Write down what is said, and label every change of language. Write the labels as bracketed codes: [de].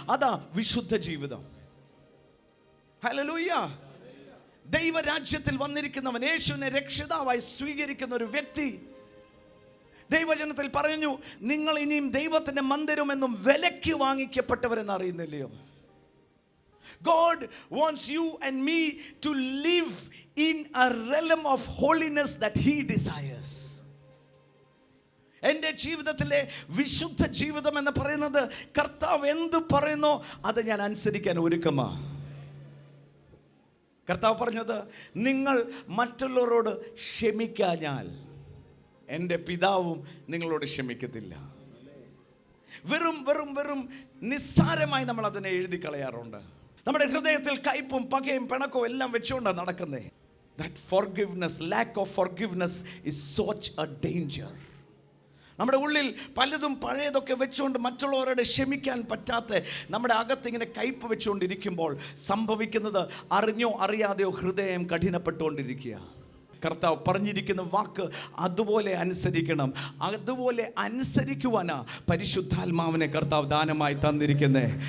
[ml] അതാ വിശുദ്ധ ജീവിതം. ഹല്ലേലൂയ. ദൈവരാജ്യത്തിൽ വന്നിരിക്കുന്നവൻ, യേശുവിനെ രക്ഷിതാവായി സ്വീകരിക്കുന്ന ഒരു വ്യക്തി, ദൈവജനത്തിൽ പറഞ്ഞു, നിങ്ങൾ ഇനിയും ദൈവത്തിൻ്റെ മന്ദിരമെന്നും വിലയ്ക്ക് വാങ്ങിക്കപ്പെട്ടവരെന്ന് അറിയുന്നില്ലയോ? [en] God wants you and me to live in a realm of holiness that He desires. [ml] എൻ്റെ ജീവിതത്തിലെ വിശുദ്ധ ജീവിതം എന്ന് പറയുന്നത് കർത്താവ് എന്ത് പറയുന്നോ അത് ഞാൻ അനുസരിക്കാൻ ഒരുക്കമാ. കർത്താവ് പറഞ്ഞത്, നിങ്ങൾ മറ്റുള്ളവരോട് ക്ഷമിക്കാഞ്ഞാൽ എൻ്റെ പിതാവും നിങ്ങളോട് ക്ഷമിക്കത്തില്ല. വെറും വെറും വെറും നിസ്സാരമായി നമ്മൾ അതിനെ എഴുതി കളയാറുണ്ട്. നമ്മുടെ ഹൃദയത്തിൽ കയ്പും പകയും പിണക്കവും എല്ലാം വെച്ചുകൊണ്ടാണ് നടക്കുന്നത്. [en] That forgiveness, lack of forgiveness is such a danger. [ml] നമ്മുടെ ഉള്ളിൽ പലതും പഴയതൊക്കെ വെച്ചുകൊണ്ട് മറ്റുള്ളവരോട് ക്ഷമിക്കാൻ പറ്റാത്ത നമ്മുടെ അകത്തിങ്ങനെ കയ്പ് വെച്ചുകൊണ്ടിരിക്കുമ്പോൾ സംഭവിക്കുന്നത്, അറിഞ്ഞോ അറിയാതെയോ ഹൃദയം കഠിനപ്പെട്ടുകൊണ്ടിരിക്കുക. കർത്താവ് പറഞ്ഞിരിക്കുന്ന വാക്ക് അതുപോലെ അനുസരിക്കണം. അതുപോലെ അനുസരിക്കുവാനാ പരിശുദ്ധാത്മാവിനെ കർത്താവ് ദാനമായി തന്നിരിക്കുന്നേ.